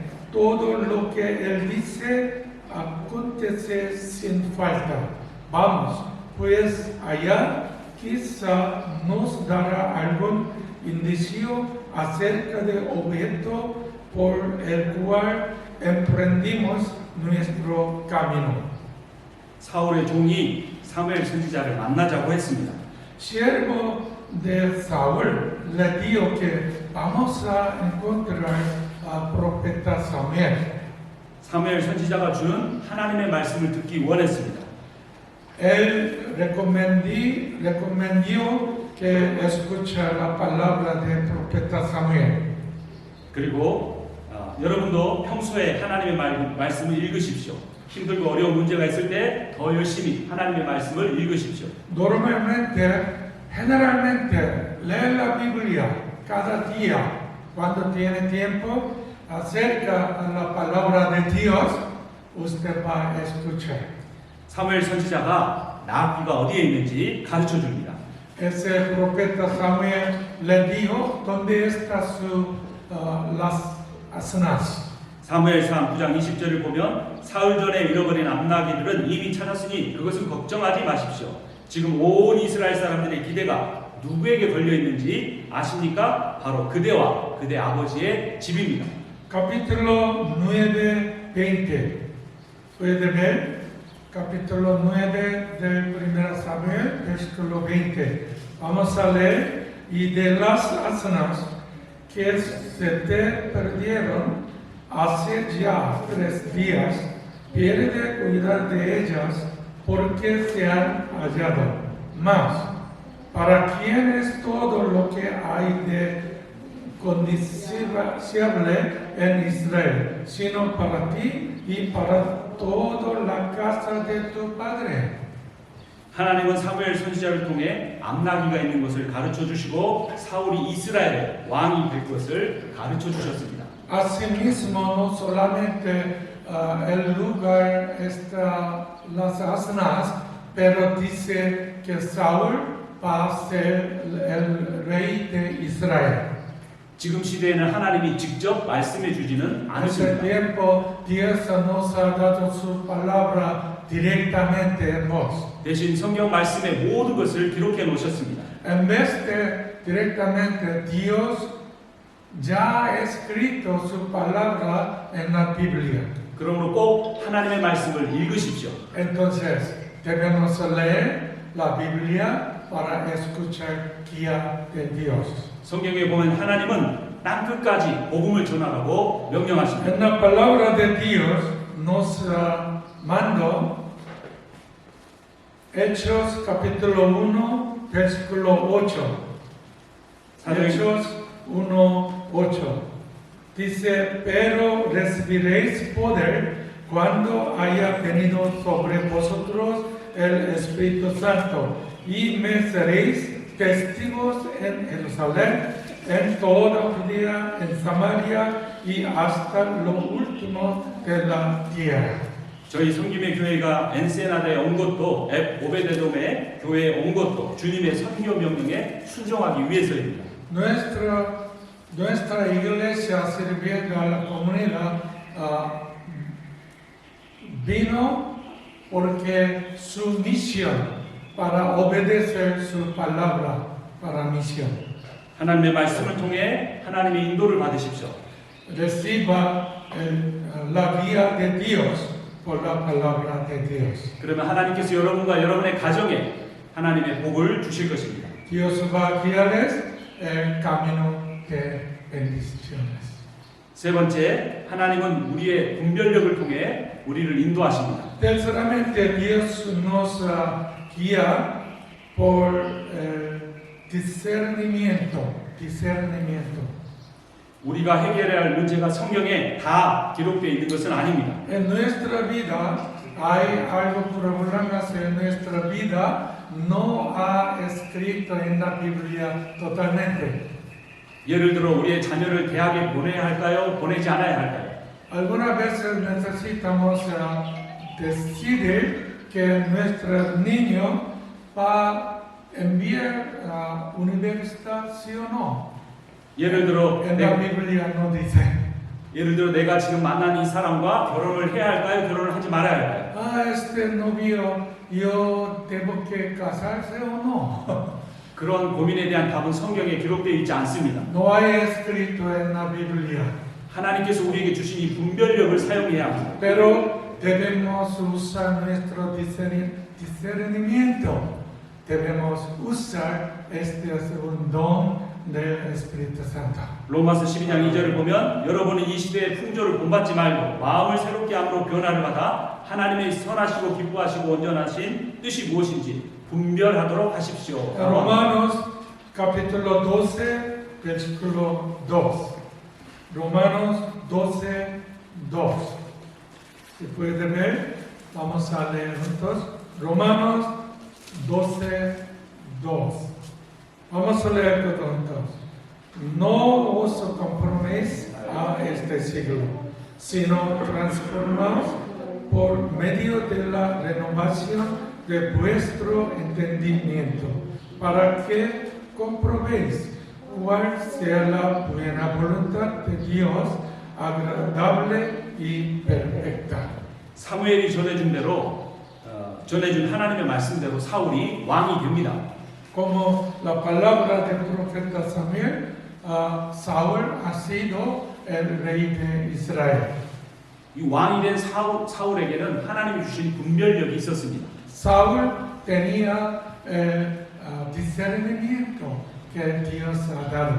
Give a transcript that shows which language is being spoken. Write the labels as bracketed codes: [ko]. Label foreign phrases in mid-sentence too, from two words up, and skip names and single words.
[es] Todo lo que él dice acontece sin falta. Vamos, pues allá quizá nos dará algún indicio acerca del objeto por el cual emprendimos nuestro camino. [ko] 사울의 종이 사무엘 선지자를 만나자고 했습니다. [es] Siervo de Saúl le dijo que vamos a encontrar al profeta Samuel. [ko] 사무엘 선지자가 주는 하나님의 말씀을 듣기 원했습니다. [es] Él recomendó que escuchara la palabra del profeta Samuel. [ko] 그리고 여러분도 평소에 하나님의 말씀을 읽으십시오. 힘들고 어려운 문제가 있을 때 더 열심히 하나님의 말씀을 읽으십시오. [es] Generalmente, lee la Biblia cada día cuando tiene tiempo acerca de la palabra de Dios. Usted va a escuchar. [ko] 사무엘 선지자가 나귀가 어디에 있는지 가르쳐 줍니다. [es] Ese profeta Samuel le dijo dónde está las asnas. [ko] 사무엘상 9장 20절을 보면 사흘 전에 잃어버린 암나귀들은 이미 찾았으니 그것은 걱정하지 마십시오. 지금 온 이스라엘 사람들의 기대가 누구에게 걸려 있는지 아십니까? 바로 그대와 그대 아버지의 집입니다. [es] Capítulo 9:20. Puede ver capítulo 9 del 1 Samuel, versículo 20. Vamos a leer: y de las asnas que se te perdieron hace ya 3 días, pierde cuidar de ellas, porque se han hallado. Mas, ¿para quién es todo lo que hay de codiciable en Israel, sino para ti y para toda la casa de tu padre? [ko] 하나님은 사무엘 선지자를 통해 암나귀가 있는 것을 가르쳐 주시고 사울이 이스라엘의 왕이 될 것을 가르쳐 주셨습니다. [es] Asimismo, no solamente el lugar está las asnas, pero dice que Saúl va a ser el rey de Israel. [ko] 지금 시대에는 하나님이 직접 말씀해 주지는 [es] En ese [ko] 않으십니다. [es] tiempo, Dios nos ha dado su palabra directamente en voz. [ko] 대신 성경 말씀의 모든 것을 기록해 놓으셨습니다. [es] En vez de directamente, Dios ya ha escrito su palabra en la Biblia. [ko] 그러므로 꼭 하나님의 말씀을 읽으십시오. [es] Entonces, debemos leer la Biblia para escuchar guía de Dios. [ko] 성경에 보면 하나님은 땅 끝까지 복음을 전하라고 명령하십니다. [es] En la palabra de Dios nos mandó Hechos capítulo 1, versículo 8. Hechos 1:8. Dice: pero recibiréis poder cuando haya venido sobre vosotros el Espíritu Santo, y me seréis testigos en Jerusalén, en toda Judea, en Samaria y hasta lo último de la tierra. [ko] 저희 성김의 교회가 엔세나다에 온 것도 오베데돔의 교회에 온 것도 주님의 선교 명령에 순종하기 위해서입니다. [es] Nuestra iglesia sirviendo a la comunidad vino porque su misión para obedecer su palabra para misión. [ko] 하나님의 말씀을 통해 하나님의 인도를 받으십시오. [es] Reciba la guía de Dios por la palabra de Dios. [ko] 그러면 하나님께서 여러분과 여러분의 가정에 하나님의 복을 주실 것입니다. [es] Dios va a guiarles el camino de bendiciones. [ko] 세 번째, 하나님은 우리의 분별력을 통해 우리를 인도하십니다. [es] Terceramente, Dios nos guía por discernimiento. [ko] 우리가 해결해야 할 문제가 성경에 다 기록되어 있는 것은 아닙니다. [es] En nuestra vida hay algo problemas en nuestra vida no ha escrito en la Biblia totalmente. [ko] 예를 들어 우리의 자녀를 대학에 보내야 할까요? 보내지 않아야 할까요? [es] Algunas veces necesitamos decidir que nuestro niño va a enviar a universidad sí o no. [ko] 예를 들어 [es] En la Biblia no dice. [ko] 예를 들어 내가 지금 만난 이 사람과 결혼을 해야 할까요? 결혼을 하지 말아야 할까요? [es] Este novio, yo tengo que casarse o no. [ko] 그런 고민에 대한 답은 성경에 기록되어 있지 않습니다. [es] No hay escrito en la Biblia. [ko] 하나님께서 우리에게 주신 이 분별력을 사용해야 합니다. [es] Pero debemos usar nuestro discernimiento. Debemos usar este es un don del Espíritu Santo. [ko] 로마서 12장 2절을 보면 여러분은 이 시대의 풍조를 본받지 말고 마음을 새롭게 함으로 변화를 받아 하나님의 선하시고 기뻐하시고 온전하신 뜻이 무엇인지 분별하도록 하십시오. [es] Romanos capítulo 12, versículo 2. Romanos 12, 2. Si puede ver, vamos a leer juntos. Romanos 12, 2. Vamos a leer todos juntos. No os conforméis a este siglo, sino transformaos por medio de la renovación de vuestro entendimiento, para que comprobéis cuál sea la buena voluntad de Dios, agradable y perfecta. [ko] 사무엘이 전해준 대로 전해준 하나님의 말씀대로 사울이 왕이 됩니다. [es] Como la palabra del profeta Samuel, Saúl ha sido el rey de Israel. [ko] 이 왕이 된 사울에게는 하나님이 주신 분별력이 있었습니다. [es] Saúl tenía el discernimiento que Dios ha dado.